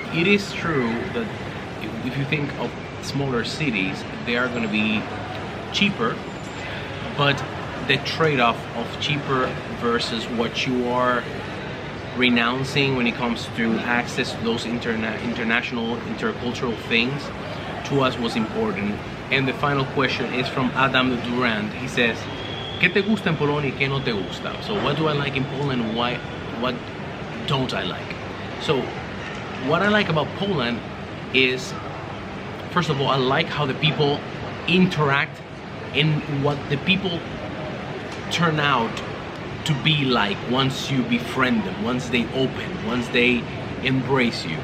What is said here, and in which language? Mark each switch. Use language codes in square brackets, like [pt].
[en] It is true that if you think of smaller cities, they are going to be cheaper, but the trade-off of cheaper versus what you are renouncing when it comes to access to those international, intercultural things, to us was important. And the final question is from Adam Durand. He says, [es] "¿Qué te gusta en Polonia y qué no te gusta?" [en] So what do I like in Poland? What don't I like? So what I like about Poland is, first of all, I like how the people interact and what the people turn out to be like once you befriend them, once they open, once they embrace you.